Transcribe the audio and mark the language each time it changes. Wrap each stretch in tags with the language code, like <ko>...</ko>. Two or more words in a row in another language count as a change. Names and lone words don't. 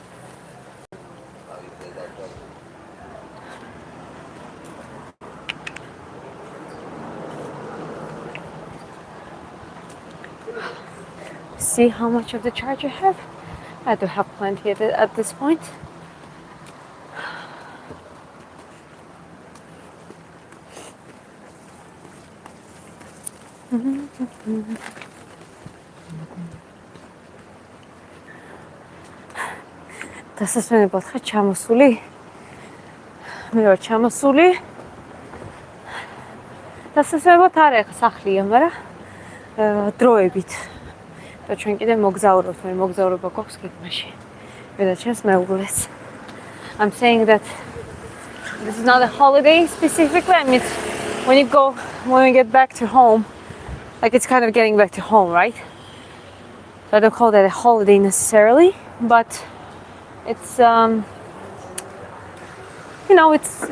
<en>See how much of the charge I have? I do have plenty of it at this point.</en> <ka>დასასვენებლად ხარ ჩამოსული? მე ვარ ჩამოსული. დასასვენებლად არ ახლა სახლია, მაგრამ დროებით. და ჩვენ კიდე მოგზაურობთ, მე მოგზაურობა გვაქვს გეგმაში. მე და ჩემს მეუღლეს.</ka> <en>I'm saying that this is not a holiday specifically. I mean, when we get back to home, like it's kind of getting back to home, right? So I don't call that a holiday necessarily, but it's you know, it's always good.</en>